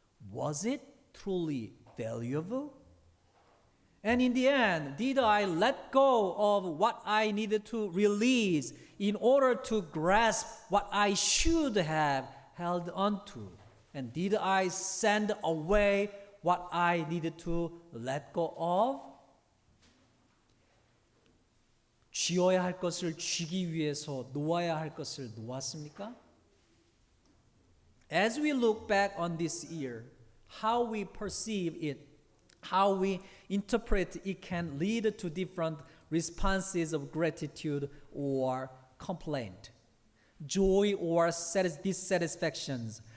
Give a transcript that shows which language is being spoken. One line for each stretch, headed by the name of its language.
English: Was it truly valuable? And in the end, did I let go of what I needed to release in order to grasp what I should have held on to? And did I send away what I needed to let go of?
Korean: 쥐어야 할 것을 쥐기 위해서 놓아야 할 것을 놓았습니까?
English: As we look back on this year, how we perceive it, how we interpret it can lead to different responses of gratitude or complaint, joy or dissatisfactions.